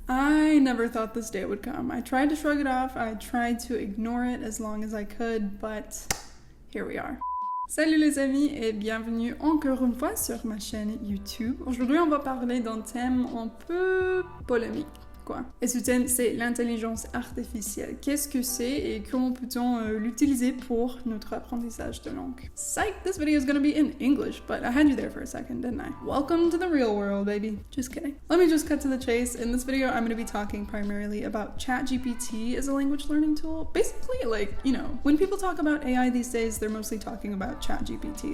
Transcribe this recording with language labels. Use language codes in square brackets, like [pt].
[en] I never thought this day would come. I tried to shrug it off, I tried to ignore it as long as I could, but here we are. [fr] Salut les amis et bienvenue encore une fois sur ma chaîne YouTube. Aujourd'hui, on va parler d'un thème un peu polémique. Et ce thème, c'est l'intelligence artificielle. Qu'est-ce que c'est et comment peut-on l'utiliser pour notre apprentissage de langue? [en] Psych, this video is gonna be in English, but I had you there for a second, didn't I? Welcome to the real world, baby. Just kidding. Let me just cut to the chase. In this video, I'm gonna be talking primarily about ChatGPT as a language learning tool. Basically, when people talk about AI these days, they're mostly talking about ChatGPT.